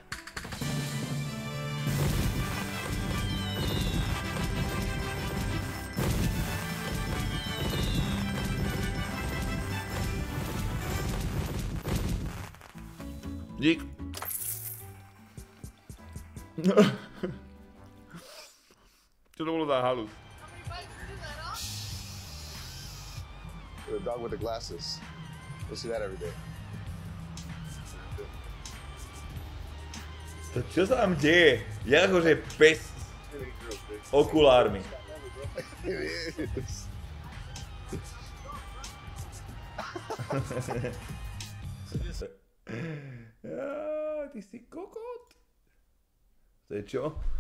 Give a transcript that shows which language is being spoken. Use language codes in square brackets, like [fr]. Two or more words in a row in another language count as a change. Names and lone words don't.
[sk] Dík. Čo to bolo za halus? [en] The dog with the glasses. You'll see that every day. [sk] To čo sa tam deje? Je akože pes s okulármi. Ty si kokot. To je čo?